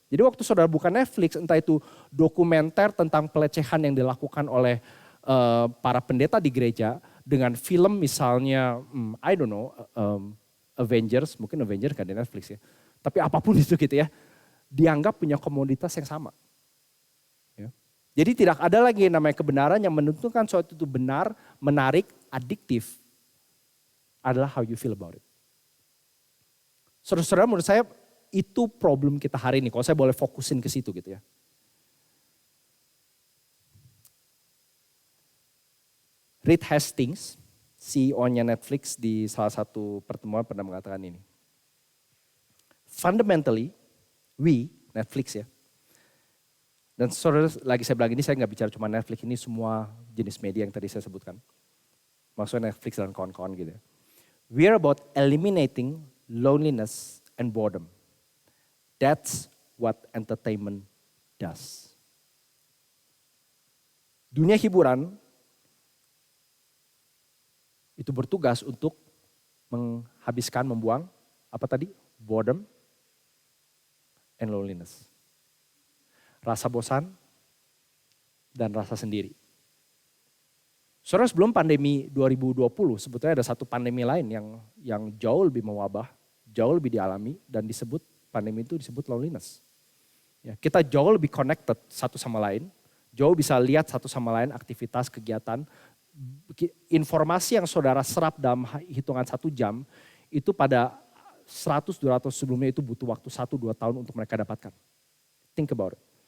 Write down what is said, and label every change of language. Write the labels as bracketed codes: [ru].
[id] Jadi waktu saudara buka Netflix, entah itu dokumenter tentang pelecehan yang dilakukan oleh para pendeta di gereja dengan film misalnya, [en] I don't know, [id] Avengers, mungkin Avengers kan di Netflix ya. Tapi apapun itu gitu ya, dianggap punya komoditas yang sama. Ya. Jadi tidak ada lagi yang namanya kebenaran yang menentukan suatu itu benar, menarik, adiktif. [en] Adalah how you feel about it. [id] Saudara-saudara menurut saya itu problem kita hari ini. Kalau saya boleh fokusin ke situ gitu ya. Reed Hastings, CEO-nya Netflix di salah satu pertemuan pernah mengatakan ini. [en] Fundamentally, we, [id] Netflix ya. Dan saudara, lagi saya bilang ini saya nggak bicara cuma Netflix, ini semua jenis media yang tadi saya sebutkan. Maksudnya Netflix dan kawan-kawan gitu ya. [en] We are about eliminating loneliness and boredom. That's what entertainment does. [id] Dunia hiburan itu bertugas untuk menghabiskan, membuang, apa tadi? [en] Boredom and loneliness. [id] Rasa bosan dan rasa sendiri. Saudara, sebelum pandemi 2020, sebetulnya ada satu pandemi lain yang jauh lebih mewabah, jauh lebih dialami, dan pandemi itu disebut loneliness. Ya, kita jauh lebih connected satu sama lain, jauh bisa lihat satu sama lain aktivitas, kegiatan, informasi yang saudara serap dalam hitungan 1 jam, itu pada 100-200 sebelumnya itu butuh waktu 1-2 tahun untuk mereka dapatkan. [en] Think about it.